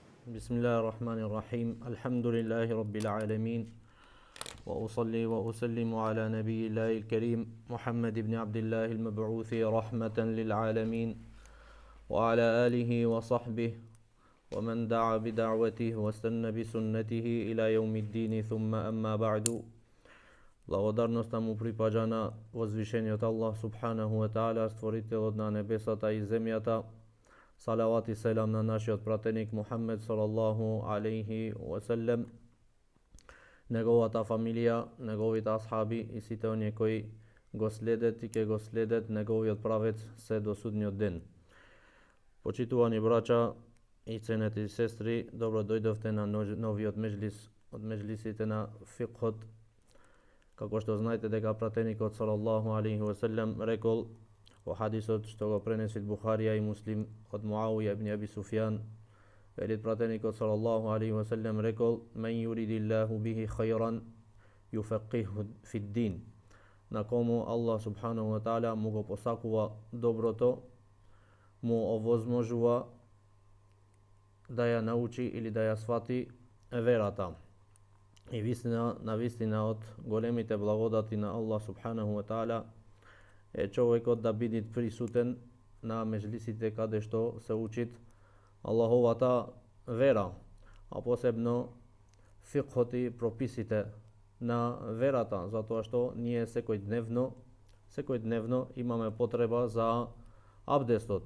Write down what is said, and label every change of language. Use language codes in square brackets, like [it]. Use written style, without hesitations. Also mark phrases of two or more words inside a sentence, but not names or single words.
[ar] بسم الله الرحمن الرحيم الحمد لله رب العالمين وأصلي وأسلم على نبي الله الكريم محمد بن عبد الله المبعوث رحمة للعالمين وعلى آله وصحبه ومن دعا بدعوته واستنى بسنته إلى يوم الدين ثم أما بعد. [mk] Благодарноста му припаѓа на возвишениот Аллах [ar] سبحانه وتعالى, [mk] створителот на небесата и земјата. Салават и селам на нашиот пратеник Мухаммед [ar] صلى الله عليه وسلم, [mk] неговата фамилија, неговите асхаби и сите оние кои го следат и ќе го следат неговиот правец се до судниот ден. Почитувани браќа и ценети сестри, добро дојдовте на новиот меџлис од меџлисите на фикхот. Како што знаете дека пратеникот [ar] صلى الله عليه وسلم [mk] рекол во хадисот што го пренесит Бухарија и Муслим од Муавија ибн Аби Суфјан, велит пратеникот [ar] صلى الله عليه وسلم [mk] рекол: [ar] "من يرد الله به خيرا يفقهه في الدين." [mk] На кому Аллах [ar] سبحانه وتعالى [mk] му го посакува доброто, му овозможува да ја научи или да ја свати верата. И навистина од големите благодати на Аллах [ar] سبحانه وتعالى [mk] е човекот да биде присутен на меџлисите каде што се учит Аллаховата вера, а посебно фикхот и прописите на верата, затоа што ние секојдневно имаме потреба за абдестот.